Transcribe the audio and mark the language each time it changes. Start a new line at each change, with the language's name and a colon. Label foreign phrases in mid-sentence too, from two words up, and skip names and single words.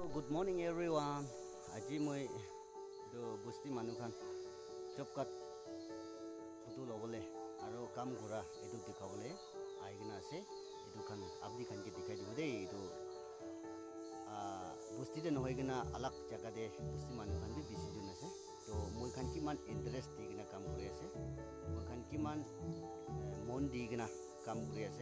English: Good morning everyone.
Naga Pidgin: Aji moi do busti manukan job cut photo lobole aro kam gora edu dikhawole aigina ase edu khan abdi khan ke dikhai dibo dei edu busti de nohoigina alak jaga de busti manukan bi bisi jun ase to moi khan ki man interest digina kam kore ase moi khan ki man mon digina kam kore ase